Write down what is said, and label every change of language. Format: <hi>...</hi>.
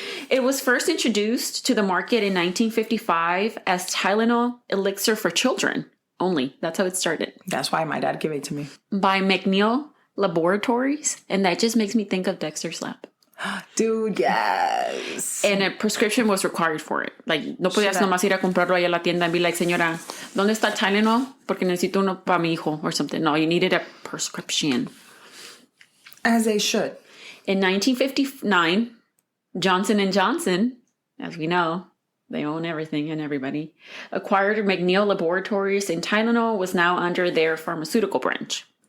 <en>It was first introduced to the market in 1955 as Tylenol Elixir for Children only. That's how it started. That's why my dad gave it to me. By McNeil Laboratories. And that just makes me think of Dexter's Lab. Dude, yes. And a prescription was required for it. Like,</en> <es>no podías nomás ir a comprarlo ahí a la tienda</es> <en>and be like,</en> <es>señora, ¿dónde está el Tylenol? Porque necesito uno para mi hijo</es> <en>or something. No, you needed a prescription. As they should. In 1959, Johnson & Johnson, as we know, they own everything and everybody, acquired McNeil Laboratories, and Tylenol was now under their pharmaceutical branch.</en>